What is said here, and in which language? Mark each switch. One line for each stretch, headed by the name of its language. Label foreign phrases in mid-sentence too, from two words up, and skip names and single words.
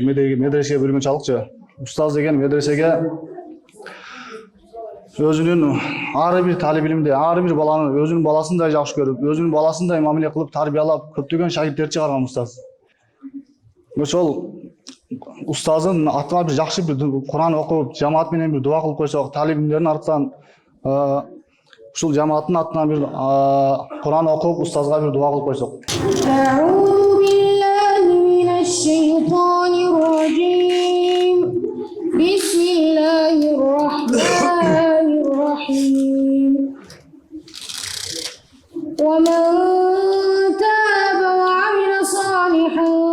Kyrgyz: Медресеге бөлгөнчалыкчы. Устаз деген медресеге өзүнүн ар бир талип илимди, ар бир баланы өзүнүн баласындай жакшы көрүп, өзүнүн баласындай мамиле кылып тарбиялап, көптөгөн шагирттер чыгарган устаз. Ошол устаздын атына бир жакшы бир Кур'ан окуп, жамаат менен бир дуа кылып койсок, талип илимдердин артынан ушул жамааттын атынан бир Кур'ан окуп, устазга бир дуа кылып койсок.
Arabic: أعوذ بالله من الشيطان الرجيم. بسم الله الرحمن الرحيم. ومن تاب وعمل صالحا